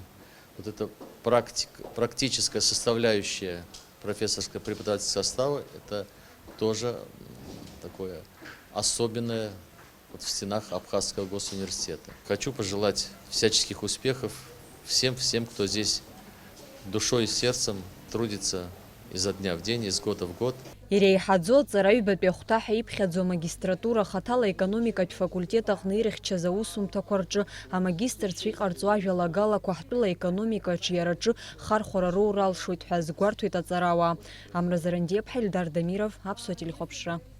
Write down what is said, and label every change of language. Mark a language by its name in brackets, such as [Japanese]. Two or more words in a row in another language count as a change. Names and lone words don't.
[Russian] Вот эта практическая составляющая профессорско-преподавательского состава, это тоже такое особенное в стенах Абхазского госуниверситета. Хочу пожелать всяческих успехов всем, кто здесь душой и сердцем трудится изо дня в день, из года в год. [Abkhazian] Иреиҳаӡо аҵараҩбатәи ахәҭаҳәа иԥхьаӡо амагистратура ахаҭала аекономикатә факультет аҟны ирыхьчаз аусумҭақәа рҿы амагистрцәа иҟарҵо ажәалагалақәа ҳтәыла економика аҿиараҿы хархәара роура алшоит ҳәа азгәарҭоит аҵарауаа. Амра Зарандиеԥҳа, Ильдар Дамиров, Аԥсуа телехәаԥшра.